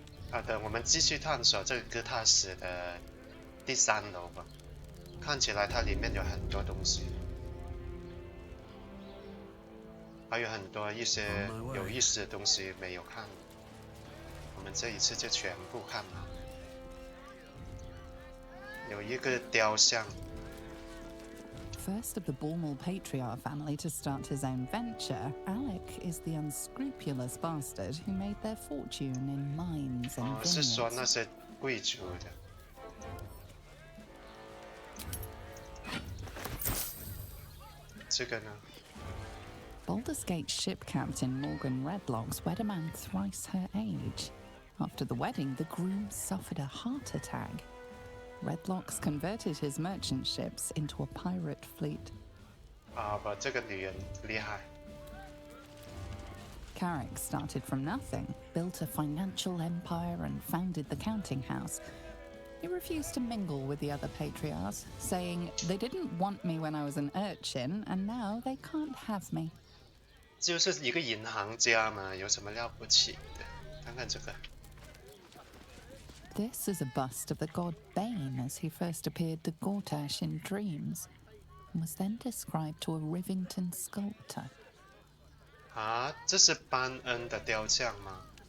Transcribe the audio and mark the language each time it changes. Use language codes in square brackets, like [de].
[zh] 好的，我们继续探索这个哥塔什的第3楼吧。看起来它里面有很多东西，还有很多一些有意思的东西没有看。我们这一次就全部看了。有一个雕像。 [en] First of the Bormal patriarch family to start his own venture, Alec is the unscrupulous bastard who made their fortune in mines and vineyards. [zh] 是说那些贵族的。这个呢？ [en] Baldur's Gate ship captain Morgan Redlock's wed a man thrice her age. After the wedding, the groom suffered a heart attack. Redlock's converted his merchant ships into a pirate fleet. [zh] 不，这个女人厉害。 [en] Carrick started from nothing, built a financial empire and founded the counting house. He refused to mingle with the other patriarchs, saying they didn't want me when I was an urchin, and now they can't have me. [zh] 就是一个银行家嘛，有什么了不起的？看看这个。 [en] This is a bust of the god Bane as he first appeared to Gortash in dreams, and was then described to a Rivington sculptor. [zh] 这是班恩的雕像吗？